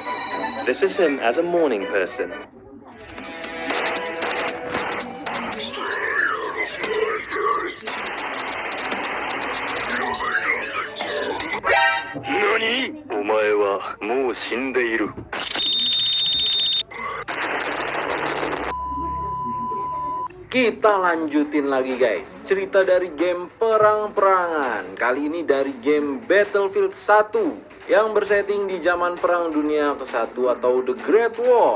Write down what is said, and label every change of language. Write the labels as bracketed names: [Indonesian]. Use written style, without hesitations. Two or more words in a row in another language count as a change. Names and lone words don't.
[English] This is him as a morning person. NANI? [Japanese] お前はもう死んでいる。 [Indonesian] Kita lanjutin lagi guys, cerita dari game perang-perangan. Kali ini dari game Battlefield 1 yang bersetting di zaman Perang Dunia ke-1 atau The Great War.